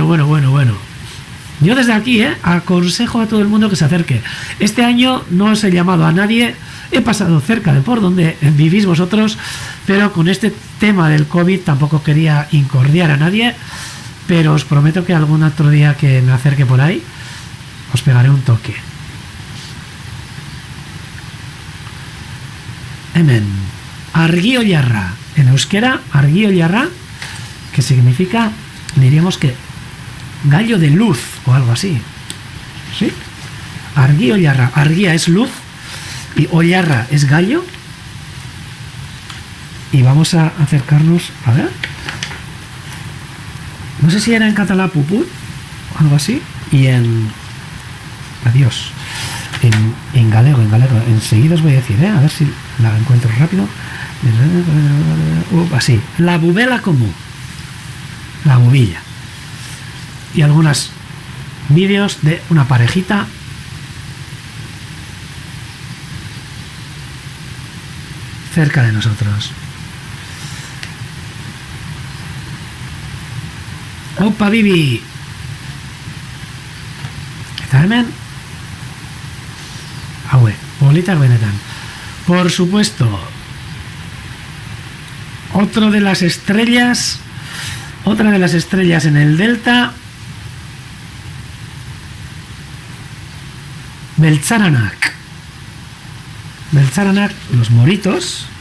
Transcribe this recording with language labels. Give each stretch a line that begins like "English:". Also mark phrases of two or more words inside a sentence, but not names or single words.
Spanish: Yo desde aquí aconsejo a todo el mundo que se acerque. Este año no os he llamado a nadie, he pasado cerca de por donde vivís vosotros, pero con este tema del COVID tampoco quería incordiar a nadie, pero os prometo que algún otro día que me acerque por ahí os pegaré un toque.
Basque: Hemen.
Spanish: Argi Oilarra. En euskera, Argi Oilarra, que significa, diríamos que gallo de luz o algo así. ¿Sí? Argi Oilarra. Argia es luz y Oilarra es gallo. Y vamos a acercarnos, a ver. No sé si era en catalán puput o algo así. Y en... Adiós. En galego. Enseguida os voy a decir, a ver si la encuentro rápido. Así. La bubela común. La bubilla. Y algunos vídeos de una parejita cerca de nosotros. Opa Bibi.
Basque: Eta hemen haue, politak benetan.
Spanish: Por supuesto, otra de las estrellas en el delta, Beltzaranak. Beltzaranak, los moritos.